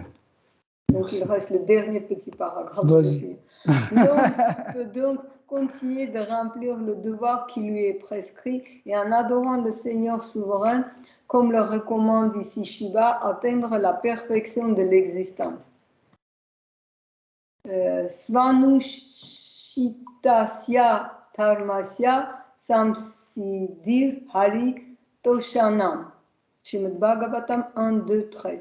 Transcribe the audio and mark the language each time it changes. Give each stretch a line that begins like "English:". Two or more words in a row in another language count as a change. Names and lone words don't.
French: Donc, il reste le dernier petit paragraphe. Vas-y. L'homme peut donc continuer de remplir le devoir qui lui est prescrit et en adorant le Seigneur souverain, comme le recommande ici Shiva, atteindre la perfection de l'existence.
Sanskrit: Svanushitasya dharmasya samsiddhir hari toshanam.
French: Srimad Bhagavatam 1, 2, 13.